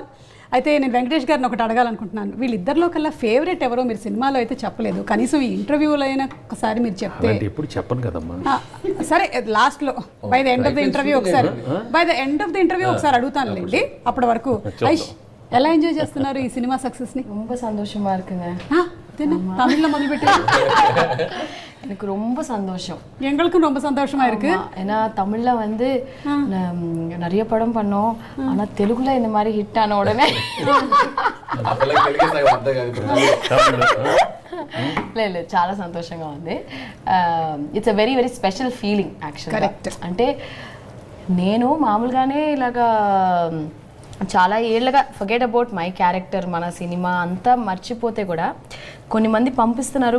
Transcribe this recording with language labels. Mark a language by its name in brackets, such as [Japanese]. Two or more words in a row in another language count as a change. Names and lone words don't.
[Telugu] అయితే నేను వెంకటేష్ గారిని ఒకటి అడగాలనుకుంటున్నాను. వీళ్ళిద్దరిలో కల్లా ఫేవరెట్ ఎవరో మీరు సినిమాలో అయితే చెప్పలేదు, కనీసం ఈ ఇంటర్వ్యూలో అయినా ఒకసారి మీరు చెప్తే. ఎప్పుడు చెప్పను కదమ్మా. సరే లాస్ట్ లో [English] by the end of the interview [Telugu] ఒకసారి అడుగుతానులేండి. అప్పటి వరకు ఎలా ఎంజాయ్ చేస్తున్నారు ఈ సినిమా సక్సెస్ ని? [Tamil] ரொம்ப சந்தோஷமா இருக்குங்க. தமிழ்ல మొదలుపెట్టి எனக்கு ரொம்ப சந்தோஷம். எங்களுக்கும் ரொம்ப சந்தோஷமா இருக்கு. ஏன்னா தமிழ்ல வந்து நிறைய படம் பண்ணோம், ஆனா தெலுங்குல இந்த மாதிரி ஹிட் ஆன உடனே [Telugu] లేదు చాలా సంతోషంగా ఉంది. [English] it's a very very special feeling యాక్చువల్గా. [Telugu] అంటే నేను మామూలుగానే ఇలాగా చాలా ఏళ్ళగా [English] forget about my character, [Telugu] మన సినిమా అంతా మర్చిపోతే కూడా కొన్ని మంది పంపిస్తున్నారు.